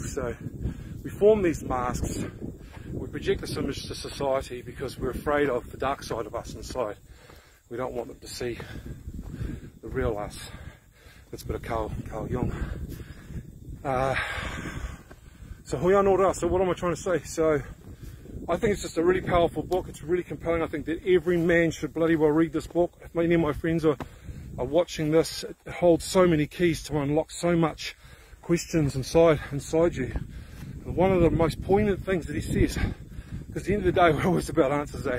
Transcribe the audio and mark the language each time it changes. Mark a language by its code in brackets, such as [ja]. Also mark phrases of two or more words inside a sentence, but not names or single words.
[en] So we form these masks. We project this image to society because we're afraid of the dark side of us inside. We don't want them to see the real us. That's a bit of Carl Jung. So [mi] hui anō rā. [en] So what am I trying to say? So I think it's just a really powerful book. It's really compelling. I think that every man should bloody well read this book. If many of my friends are watching this, it holds so many keys to unlock so much questions inside you. And one of the most poignant things that he says, because at the end of the day we're always about answers, eh?